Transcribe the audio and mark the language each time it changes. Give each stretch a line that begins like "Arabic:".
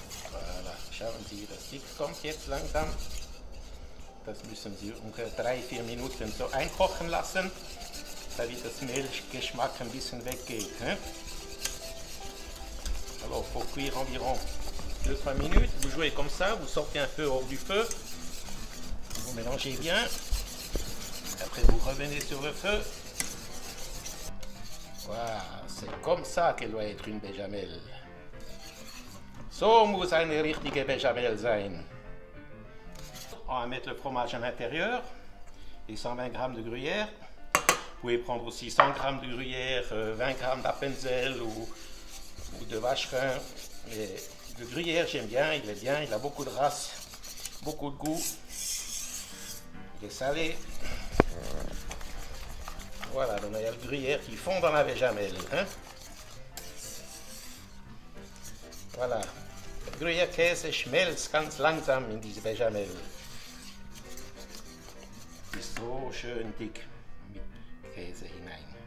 German: Voilà, schauen Sie, das Licht kommt jetzt langsam. Das müssen Sie ungefähr 3-4 Minuten so einkochen lassen, damit das Mehlgeschmack ein bisschen weggeht. Hein.
French: Alors, il faut cuire environ 2-3 minutes. Vous jouez comme ça, vous sortez un peu hors du feu, vous mélangez bien. Après, vous revenez sur le feu. Voilà, c'est comme ça qu'elle doit être une Béchamel.
German: So muss eine richtige Béchamel sein.
French: On va mettre le fromage à l'intérieur et 120 g de gruyère. Vous pouvez prendre aussi 100 g de gruyère, 20 g d'Appenzell ou de vacherin. Mais le gruyère, j'aime bien, il a beaucoup de race, beaucoup de goût. Il est salé. Voilà, donc il y a le gruyère qui fond dans la Béchamel. Hein? Voilà.
German: Der Gruyère-Käse schmelzt ganz langsam in diese Béchamel. Ist so schön dick mit Käse hinein.